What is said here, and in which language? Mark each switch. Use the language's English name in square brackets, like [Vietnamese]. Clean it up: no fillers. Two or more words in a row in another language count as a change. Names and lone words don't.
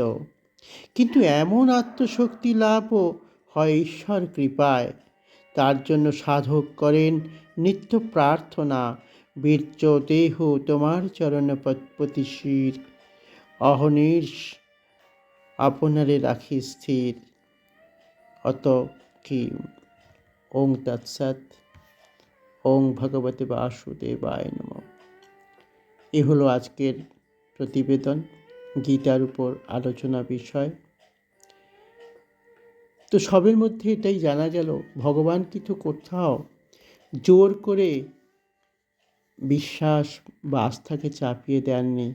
[Bangla] কিন্তু এমন আত্মশক্তি লাভও হয় ঈশ্বর কৃপায়। তার জন্য সাধক করেন নিত্য প্রার্থনা, বীর্য দেহ তোমার চরণ পতি শির, অহনির্ষ আপনারে রাখি স্থির। [Sanskrit] অত কি ওং তৎসৎ, ওং ভগবতে বাসুদেবায় নমঃ। [Bangla] এ হলো আজকের প্রতিবেদন, গীতার উপর আলোচনা বিষয়। তো সবের মধ্যে এটাই জানা গেল, ভগবান কিন্তু কোথাও জোর করে বিশ্বাস বা আস্থাকে চাপিয়ে দেননি।